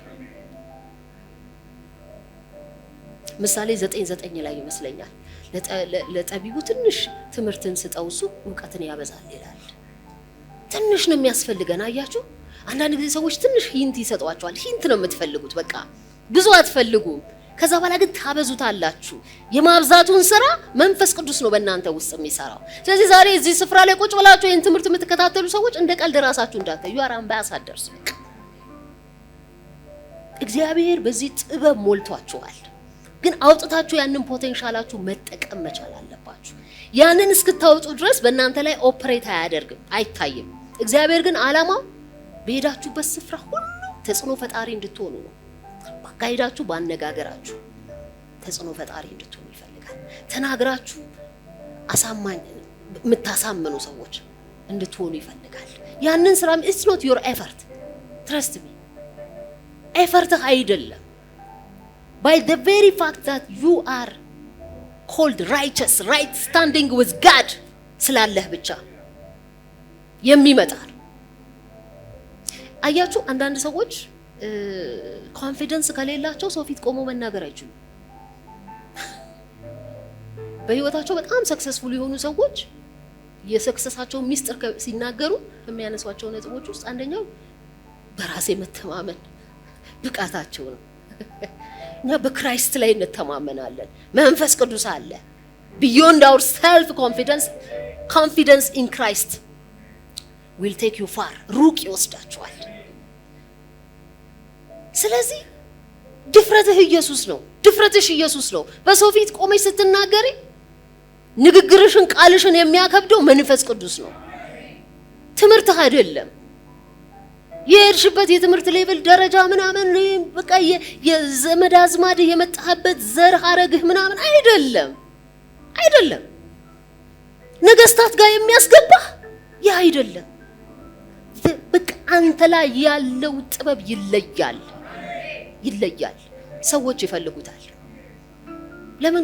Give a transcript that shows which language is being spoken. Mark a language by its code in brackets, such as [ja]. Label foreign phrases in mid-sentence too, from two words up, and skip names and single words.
[am] ምሳሌ 9:9 ላይ ይመስለኛል ለጠቢቡ ትንሽ ትምህርትን ስጠው እሱ ዕውቀትን ያበዛል ይላል። ትንሽ ነው የሚያስፈልገን። አያችሁ፣ አንዳንድ ጊዜ ሰዎች ትንሽ ሂንት ይሰጧቸዋል። ሂንት ነው የምትፈልጉት፣ በቃ ብዙ አትፈልጉም። ከዛ በኋላ ግን ታበዙታላችሁ። የማብዛቱን ስራ መንፈስ ቅዱስ ነው በእናንተ ውስጥ የሚሰራው። ስለዚህ ዛሬ እዚህ ስፍራ ላይ ቁጭ ብላችሁ ይሄን ትምህርት የምትከታተሉ ሰዎች እንደ ቀልድ ራሳችሁ እንዳታዩ። [en] you are ambassadors። [am] እግዚአብሔር በዚህ ጥበብ ሞልቷችኋል። ግን አውጥታችሁ ያንን ፖቴንሻላችሁ መጠቀም መቻል አለባችሁ። ያንን እስክታወጡ ድረስ በእናንተ ላይ ኦፕሬት አያደርግም፣ አይታይም። እግዚአብሔር ግን ዓላማው በሄዳችሁበት ስፍራ ሁሉ ተጽዕኖ ፈጣሪ እንድትሆኑ ነው። ባካሄዳችሁ ባነጋገራችሁ ተጽዕኖ ፈጣሪ እንድትሆኑ ይፈልጋል። ተናግራችሁ አሳማኝ የምታሳምኑ ሰዎች እንድትሆኑ ይፈልጋል። ያንን ስራ [en] it's not your effort, trust me, [am] effort አይደለም. [en] By the very fact that you are called righteous, right standing with God [am] ስላለህ ብቻ የሚመጣ ነው። አያችሁ አንዳንድ ሰዎች ኮንፊደንስ ከሌላቸው ሰው ፊት ቆሞ መናገር አይችሉም። በህይወታቸው በጣም ሰክሰስፉል የሆኑ ሰዎች የሰክሰሳቸው ሚስጥር ሲናገሩ የሚያነሷቸው ነጥቦች ውስጥ አንደኛው በራስ መተማመን ብቃታቸው ነው። እኛ በክራይስት ላይ እንተማመናለን። መንፈስ ቅዱስ አለ። [en] beyond our self confidence in Christ will take you far, [am] ሩቅ ይወስዳችኋል። ስለዚህ ድፍረትህ ኢየሱስ ነው፣ ድፍረትሽ ኢየሱስ ነው። በሰው ፊት ቆመሽ ስትናገሪ ንግግርሽን ቃልሽን የሚያከብደው መንፈስ ቅዱስ ነው፣ ትምህርትህ አይደለም። የሄድሽበት የትምህርት ሌቭል ደረጃ ምናምን በቃ የዘመድ አዝማድ የመጣህበት ዘር ሐረግህ ምናምን አይደለም። ነገስታት ጋር የሚያስገባህ ያ አይደለም። በቃ አንተ ላይ ያለው ጥበብ ይለያል። ሰዎች ይፈልጉታል። ለምን?